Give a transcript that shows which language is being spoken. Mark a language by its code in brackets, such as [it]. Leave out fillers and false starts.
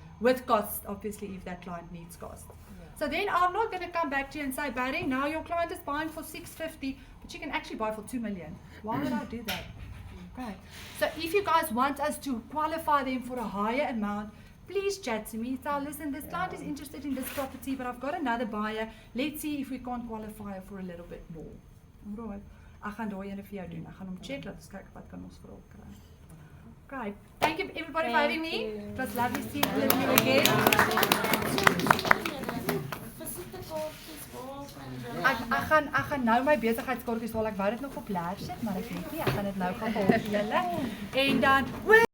[en] With costs, obviously, if that client needs costs. So then I'm not going to come back to you and say, Barry, now your client is buying for 650, but you can actually buy for 2 million. Why would I do that? Okay. So if you guys want us to qualify them for a higher amount, please chat to me. So listen, this client is interested in this property, but I've got another buyer. Let's see if we can't qualify for a little bit more. Alright. [af] Ek gaan daai ene vir jou doen. Ek gaan hom check, laat ons kyk wat kan ons vir hom kry. [en] Okay. Thank you everybody for having me. It was lovely seeing all of you again. [af] Ek gaan nou my besigheidskaartjies haal. Ek wou dit nog op leer sit, maar ek weet nie. Ek gaan dit nou gaan haal vir julle. En dan